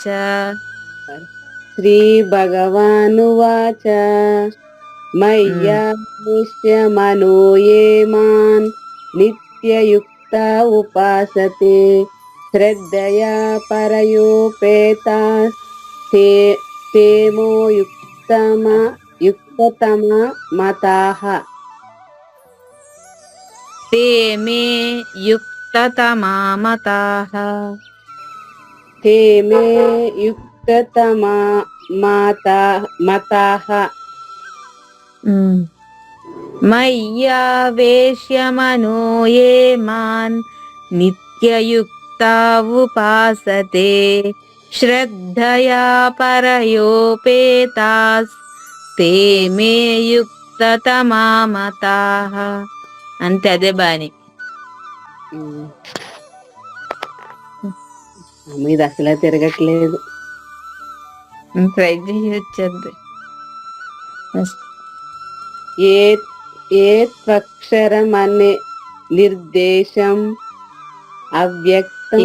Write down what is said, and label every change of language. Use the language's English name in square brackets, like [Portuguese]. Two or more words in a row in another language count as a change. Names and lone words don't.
[Sanskrit] శ్రీ భగవానువాచ మయ్యావేశ్య మనోయే మాన్ నిత్యయుక్త ఉపాసతే శ్రద్ధయా పరయోపేతాస్ తేమో యుక్తతమ మతాః ते मे युक्ततमा मताः ते मे యుక్తతమా మతాః मय्यावेश्य मनो ये मान् नित्ययुक्ता उपासते श्रद्धया परयोपेतास् ते मे युक्ततमा मताः [Telugu] అంతే అదే బాని ఇది అసలే తిరగట్లేదు. ట్రై చేయొచ్చండి. [Sanskrit] ఏ త్వక్షరం అనే నిర్దేశం అవ్యక్తం